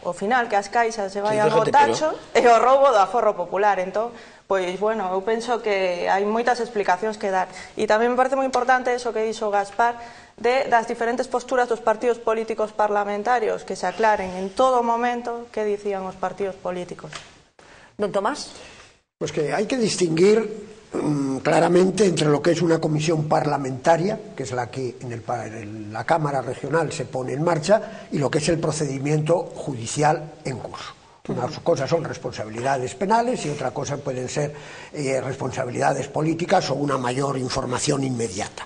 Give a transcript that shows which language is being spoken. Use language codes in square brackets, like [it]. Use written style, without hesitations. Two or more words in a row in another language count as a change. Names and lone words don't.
[gl] O final, que as caixas [es] se vayan [gl] ao tacho, e o roubo do aforro popular. Entón, pois, bueno, eu penso que hai moitas explicacións que dar. E tamén me parece moi importante eso que dixo Gaspar, das diferentes posturas dos partidos políticos parlamentarios, que se aclaren en todo momento que dicían os partidos políticos. Don Tomás. [es] Pues que hay que distinguir claramente entre lo que es una comisión parlamentaria, que es la que en la Cámara Regional se pone en marcha, y lo que es el procedimiento judicial en curso. Una cosa son responsabilidades penales y otra cosa pueden ser responsabilidades políticas o una mayor información inmediata.